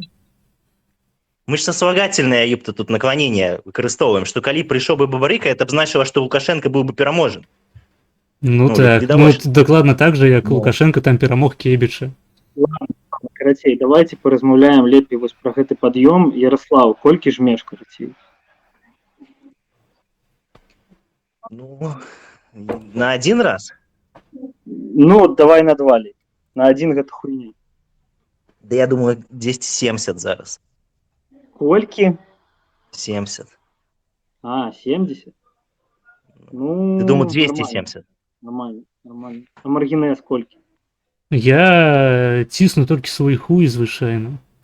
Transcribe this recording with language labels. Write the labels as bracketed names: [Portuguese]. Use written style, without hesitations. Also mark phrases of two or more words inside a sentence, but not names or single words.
[Belarusian] Мы ж [Russian] сослагательное, ёпта, тут наклонение [Belarusian] выкарыстоўваем, што калі прыйшоў бы Бабарыка, [Russian] это б значило, [Belarusian] што Лукашенко быў бы пераможан. Ну так, ну дакладна так же, як Лукашенко там перамог Кебіча. Ладно, карацей, давайте паразмаўляем лепей вось пра гэты пад'ём. Ярослав, колькі жмеш, карацей? [Russian] Ну, на один раз? [Belarusian] Ну, давай на два лей. На один гэта хуйня. Да я думаю, 270 зараз. Колькі? 70. А, 70? Ну, я думаю, 270. [Russian] Нормально, нормально. [Belarusian] А Маргінез колькі? Я цісну толькі свой хуй звычайна.